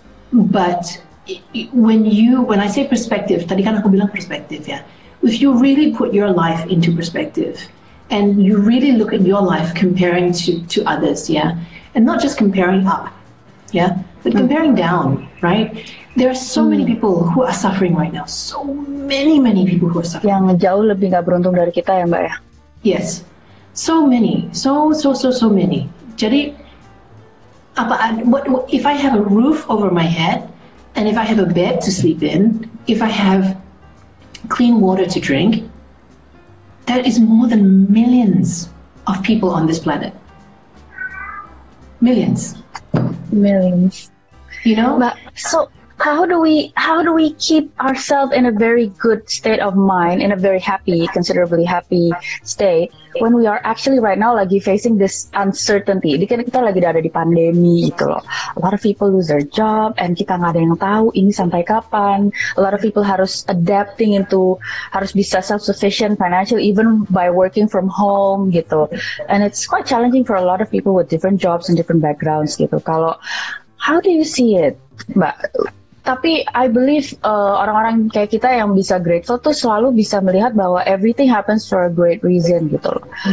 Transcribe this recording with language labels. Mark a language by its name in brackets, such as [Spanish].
[English] but when I say perspective, [Indonesian] tadi kan aku bilang perspective ya, [English] if you really put your life into perspective and you really look at your life comparing to others, and not just comparing up, but comparing down, right? There are so many people who are suffering right now. So many people who are suffering. [Indonesian] Yang jauh lebih nggak beruntung dari kita ya, Mbak ya? [English] Yes. So many. So many. [Indonesian] Jadi, [English] what if I have a roof over my head, and if I have a bed to sleep in, if I have clean water to drink, there is more than millions of people on this planet. Millions. You know? But so how do we keep ourselves in a very good state of mind, in a very happy, considerably happy state when we are actually right now [Indonesian] lagi [English] facing this uncertainty? [Indonesian] Ini kan kita lagi ada di pandemi gitu loh. [English] A lot of people lose their job [Indonesian] and kita nggak ada yang tahu ini sampai kapan. [English] A lot of people harus adapting into, [Indonesian] harus bisa [English] self-sufficient financially even by working from home gitu. And it's quite challenging for a lot of people with different jobs and different backgrounds [Indonesian] gitu. [English] How do you see it, [Indonesian] Mbak? Tapi [English] I believe [Indonesian] orang-orang kayak kita yang bisa grateful tuh selalu bisa melihat bahwa [English] everything happens for a great reason [Indonesian] gitu loh.